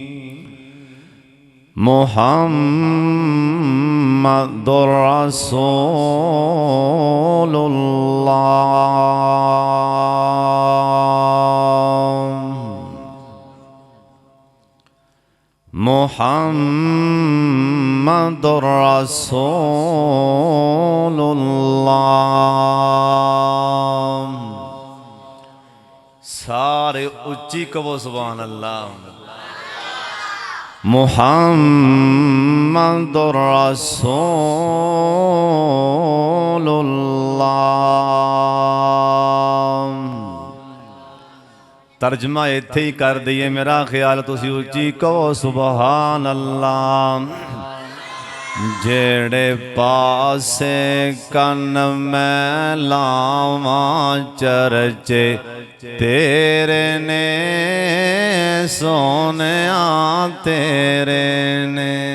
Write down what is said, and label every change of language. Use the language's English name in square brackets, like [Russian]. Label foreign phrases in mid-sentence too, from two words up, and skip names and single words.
[Arabic] محمد رسول الله. محمد رسول الله. [Punjabi] ਸਾਰੇ ਉੱਚੀ ਕਹੋ [Arabic] سبحان الله. محمد رسول الله. [Punjabi] ਤਰਜਮਾ ਇੱਥੇ ਹੀ ਕਰ ਦੇਈਏ, ਮੇਰਾ ਖ਼ਿਆਲ ਤੁਸੀਂ ਉੱਚੀ ਕਹੋ [Arabic] سبحان الله. [Punjabi] ਜਿਹੜੇ ਪਾਸੇ ਕੰਨ ਮੈਂ ਲਾਵਾਂ ਚਰਚੇ ਤੇਰੇ ਨੇ ਸੋਹਣਿਆ ਤੇਰੇ ਨੇ सोनिया तेरे ने।